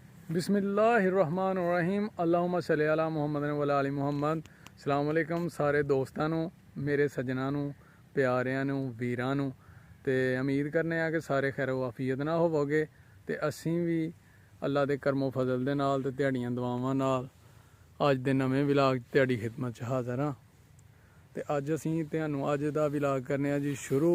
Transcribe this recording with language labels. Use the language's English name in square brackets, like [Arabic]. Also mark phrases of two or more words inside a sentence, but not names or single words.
[Arabic] بسم الله الرحمن الرحيم اللهم صل على محمد وعلى آل محمد. السلام عليكم [Punjabi] ਸਾਰੇ ਦੋਸਤਾਂ ਨੂੰ, ਮੇਰੇ ਸੱਜਣਾਂ ਨੂੰ, ਪਿਆਰਿਆਂ ਨੂੰ ਵੀਰਾਂ ਨੂੰ। ਤੇ ਉਮੀਦ ਕਰਨੇ ਆ ਕਿ ਸਾਰੇ ਖੈਰ ਆਫੀਅਤ ਨਾਲ ਹੋਵੋਗੇ ਤੇ ਅਸੀਂ ਵੀ ਅੱਲਾ ਦੇ ਕਰਮੋ ਫਜ਼ਲ ਦੇ ਨਾਲ ਤੇ ਤੁਹਾਡੀਆਂ ਦੁਆਵਾਂ ਨਾਲ ਅੱਜ ਦੇ ਨਵੇਂ ਵਲੌਗ ਤੁਹਾਡੀ ਖਿਦਮਤ 'ਚ ਹਾਜ਼ਰ ਹਾਂ। ਤੇ ਅੱਜ ਅਸੀਂ ਤੁਹਾਨੂੰ ਅੱਜ ਦਾ ਵਲੌਗ ਕਰਨੇ ਆ ਜੀ ਸ਼ੁਰੂ।